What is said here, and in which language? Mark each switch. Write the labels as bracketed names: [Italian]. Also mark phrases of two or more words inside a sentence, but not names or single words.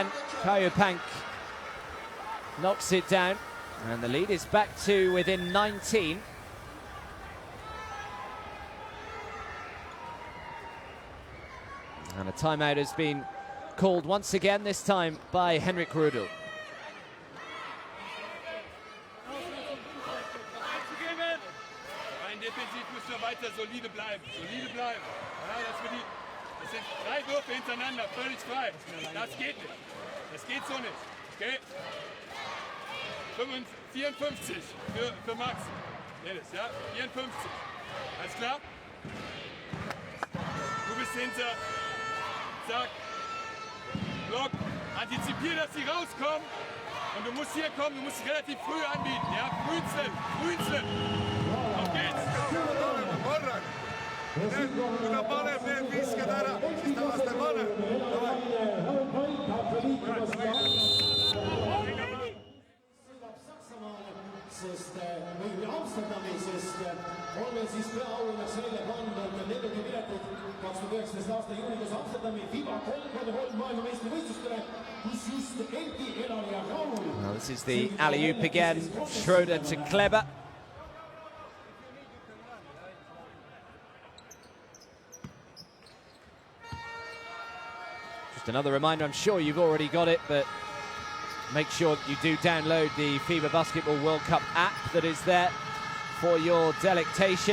[English] Kajupank knocks it down, and the lead is back to within 19. And a timeout has been called once again, this time by Henrik Rudel. [German] Defensiv müssen wir weiter solide bleiben. Solide bleiben. Ja, das sind 3 Würfe hintereinander, völlig frei. Das geht nicht. Das geht so nicht. Okay? 54 für Max. Dennis, ja? 54. Alles klar? Du bist hinter. Zack. Block. Antizipier, dass sie rauskommen. Und du musst hier kommen, du musst relativ früh anbieten. Ja? Frühzeit. Auf geht's. [Estonian] Kui ta paneb need visked ära, siis ta vast ei pane. või Amsterdami, sest on meil siis peaauhinnaks välja pandud 40 piletit 2019. aasta juunikuus Amsterdami FIBA 3x3 maailmameistrivõistlustele, kus just Erki Elani ja Raul. [English] Well, this is the alley-oop again. Schroder to Kleber. Just another reminder, I'm sure you've already got it, but make sure that you do download the FIBA Basketball World Cup app that is there for your delectation.